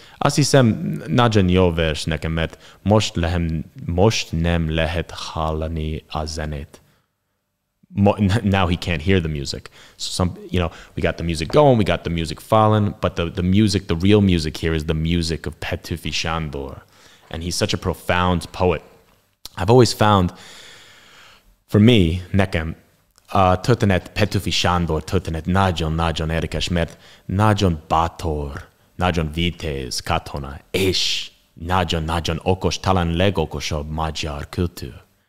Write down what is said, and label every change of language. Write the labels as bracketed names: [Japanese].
[Hungarian] Azt hiszem, nagyon jó vers nekem, mert most nem lehet hallani a zenét. [English] Now he can't hear the music. So we got the music going, we got the music falling, but the music, the real music here is the music of Petőfi Sándor. And he's such a profound poet. I've always found, for me, [Hungarian] nekem, történet Petőfi Sándor történet nagyon érdekes, mert nagyon bátor, nagyon vitéz katona, és nagyon okos, talán legokosabb magyar kultúr.